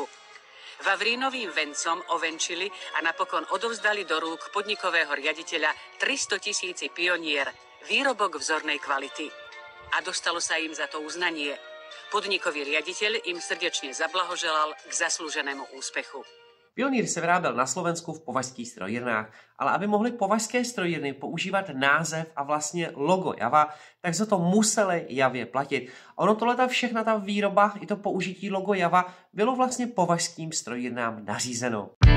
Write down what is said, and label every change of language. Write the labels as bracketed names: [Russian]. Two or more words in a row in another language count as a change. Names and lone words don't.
[Slovak] Vavrínovým vencom ovenčili a napokon odovzdali do rúk podnikového riaditeľa 300 000 Pionier, výrobok vzornej kvality. A dostalo sa im za to uznanie. Podnikový riaditeľ im srdečne zablahoželal k zaslúženému úspechu. [Czech] Pionýr se vyráběl na Slovensku v považských strojírnách, ale aby mohly považské strojírny používat název a vlastně logo Java, tak se to museli Javě platit. Ono tohleta všechna ta výroba i to použití logo Java bylo vlastně považským strojírnám nařízeno.